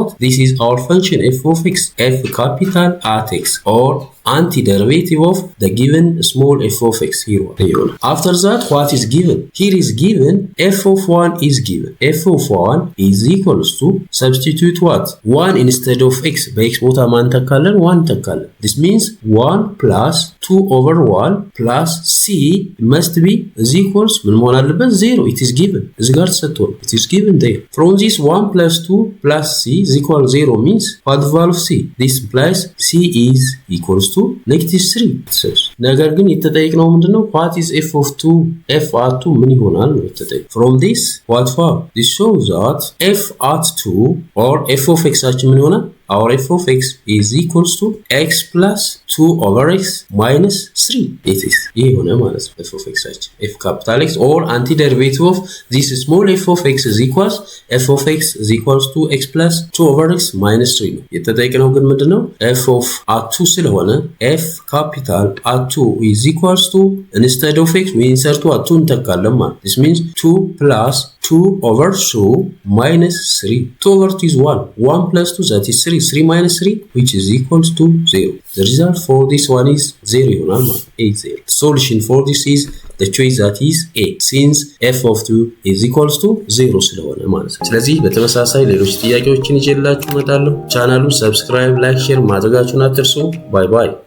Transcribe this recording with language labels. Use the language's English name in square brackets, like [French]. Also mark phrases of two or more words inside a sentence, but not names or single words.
[English] This is our function f of x, f capital at x or antiderivative of the given small f of x here. After that, what is given? Here is given f of 1 is given. f of 1 is equals to substitute what? 1 instead of x. By x [Amharic] ቦታ ማን ተካለን 1 ተካለን. [English] This means 1 plus 2 over 1 plus c must be is equals [Amharic] ምን መሆን አለበት [English] 0. It is given. [Amharic] እዚህ ጋር ተሰጥቷል. [English] It is given there. From this 1 plus 2 plus c is equal 0 means what the value of c? This implies c is equals to negative 3 [Amharic] ነገር ግን የተጠየቅነው ምንድነው [English] what is f of 2 f at 2 [Amharic] ምን ይሆናል ነው የተጠየቅ [English] from this what for this shows that f at 2 or f of x [Amharic] አችን ምን ይሆናል [English] our f of x is equals to x plus 2 over x minus 3 it is [Amharic] ይሄ ሆነ ማለት ነው [English] f of x አችን f capital X or antiderivative of this small f of x is equals f of x is equals to x plus 2 over x minus 3 [Amharic] ነው የተጠየቅነው ግን ምንድነው [English] f of at 2 ስለሆነ f capital at 2 is equals to instead of x we insert at 2 [Amharic] እንተካለን ማለት [English] this means 2 plus 2 over 2 minus 3 2 over 2 is 1 1 plus 2 that is 3 3 minus 3 which is equals to 0 the result for this one is 0 [Amharic] ይሆናል ማለት [English] 8 0 solution for this is the choice that is a since f of 2 is equals to 0 [Amharic] ስለሆነ ማለት ነው ስለዚህ በተመሳሳይ ሌሎች ጥያቄዎችን ይዤላችሁ እመጣለሁ ቻናሉን ሰብስክራይብ ላይክ ሼር ማድረጋችሁን አትርሱ ባይ ባይ